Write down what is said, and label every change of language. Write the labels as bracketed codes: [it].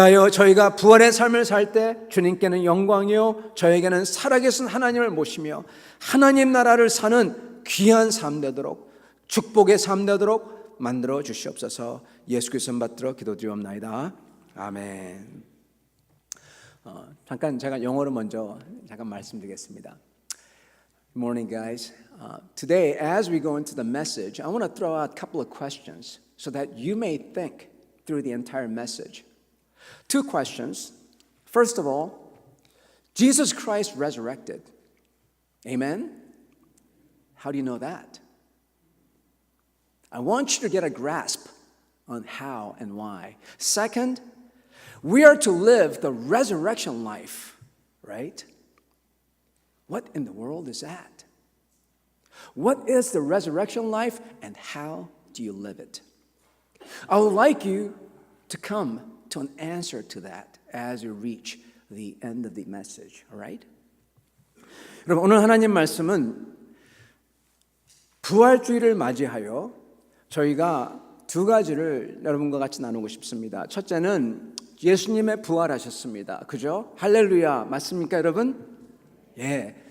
[ko] 그리하여 저희가 부활의 삶을 살 때 주님께는 영광이요 저에게는 살아계신 하나님을 모시며 하나님 나라를 사는 귀한 삶 되도록, 축복의 삶 되도록 만들어 주시옵소서. 예수 그리스도 받들어 기도드리옵나이다. 아멘. 잠깐 제가 영어로 먼저 말씀드리겠습니다. [en] Good morning, guys. Today, as we go into the message, I want to throw out a couple of questions so that you may think through the entire message. Two questions. First of all, Jesus Christ resurrected. Amen? How do you know that? I want you to get a grasp on how and why. Second, we are to live the resurrection life, right? What in the world is that? What is the resurrection life and how do you live it? I would like you to come to an answer to that as you reach the end of the message, all right? [ko] 여러분, 오늘 하나님 말씀은 부활주의를 맞이하여 저희가 두 가지를 여러분과 같이 나누고 싶습니다. 첫째는 예수님의 부활하셨습니다. 그죠? 할렐루야. 맞습니까, 여러분? 예.